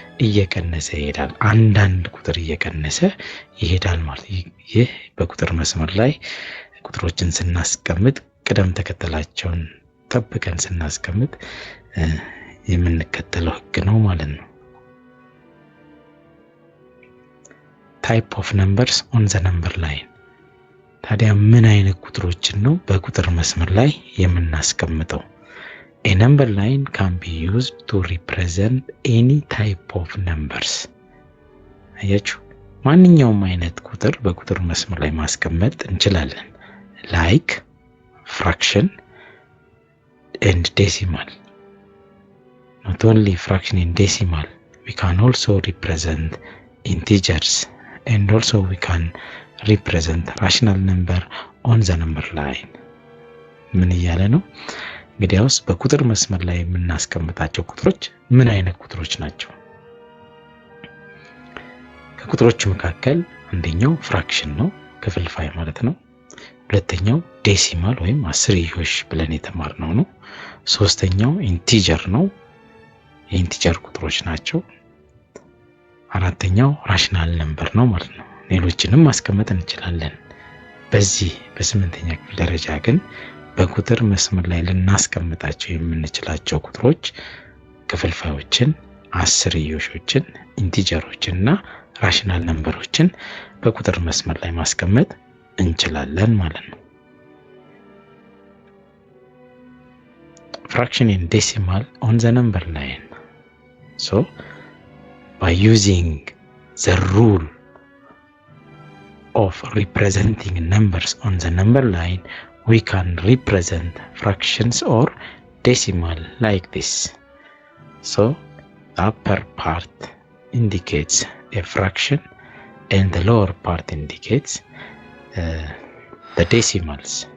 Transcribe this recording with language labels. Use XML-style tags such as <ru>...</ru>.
<am>እየቀነሰ ይሄዳል። አንዳንድ ቁጥር እየቀነሰ ይሄዳል ማለት ይህ በቁጥር መስመር ላይ ቁጥሮችን ስናስቀምጥ ቅደም ተከተላቸውን ጠብቀን ስናስቀምጥ የምንከተለው ህግ ነው ማለት ነው።</am> <en>Type of numbers on the number line.</en> <am>ታዲያ ምን አይነት ቁጥሮችን ነው በቁጥር መስመር ላይ የምናስቀምጠው?</am> <en>A number line can be used to represent any type of numbers.</en> <am>አያችሁ ማንኛውም አይነት ቁጥር በቁጥር መስመር ላይ ማስቀመጥ እንችላለን።</am> <en>Like fraction and decimal. Not only fraction and decimal, we can also represent integers and also we can represent rational number on the number line.</en> <am>ምን እያለ ነው? እንግዲያውስ በቁጥር መስመር ላይ የምናስቀምጣቸው ቁጥሮች ምን አይነት ቁጥሮች ናቸው? ከቁጥሮቹ መካከል አንደኛው ፍራክሽን ነው፣ ክፍልፋይ ማለት ነው። ሁለተኛው ዴሲማል ወይም አስርዮሽ ብለን የተማርነው ነው። ሶስተኛው ኢንቲጀር ነው፣ የኢንቲጀር ቁጥሮች ናቸው። አራተኛው ራሽናል ነምበር ነው ማለት ነው። ሌሎችንም ማስቀመጥ እንችላለን። በዚህ በስምንተኛ ክፍል ደረጃ ግን በቁጥር መስመር ላይ ልናስቀምጣቸው የምንችላቸው ቁጥሮች ክፍልፋዮችን፣ አስርዮሾችን፣ ኢንቲጀሮችን እና ራሽናል ነምበሮችን በቁጥር መስመር ላይ ማስቀመጥ እንችላለን ማለት ነው።</am> <en>Fraction and decimal on the number line. So by using the rule of representing numbers on the number line, we can represent fractions or decimal like this. So the upper part indicates a fraction and the lower part indicates the decimals.</en>